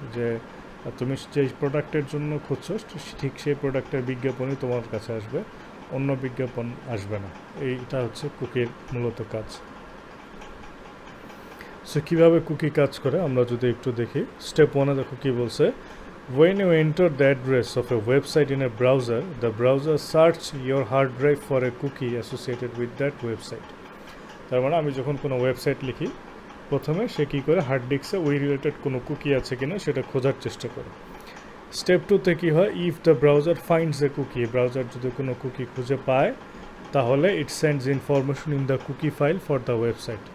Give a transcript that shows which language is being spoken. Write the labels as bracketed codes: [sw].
[bn] যে তুমি যেই প্রোডাক্টের জন্য খুঁজছো ঠিক সেই প্রোডাক্টের বিজ্ঞাপনই তোমার কাছে আসবে, অন্য বিজ্ঞাপন আসবে না। এইটা হচ্ছে কুকির মূলত কাজ। সো কীভাবে কুকি কাজ করে আমরা যদি একটু দেখি। স্টেপ ওয়ানে দেখো কী বলছে। [en] When you enter the address of a website in a browser, the browser search your hard drive for a cookie associated with that website. [bn] তার মানে আমি যখন কোনো ওয়েবসাইট লিখি প্রথমে সে কী করে হার্ড ডিস্কে ওই রিলেটেড কোনো কুকি আছে কিনা সেটা খোঁজার চেষ্টা করে। স্টেপ টুতে কী হয়? [en] if the browser finds a cookie, [bn] browser যদি কোনো কুকি খুঁজে পায় তাহলে [en] It sends information in the cookie file for the website.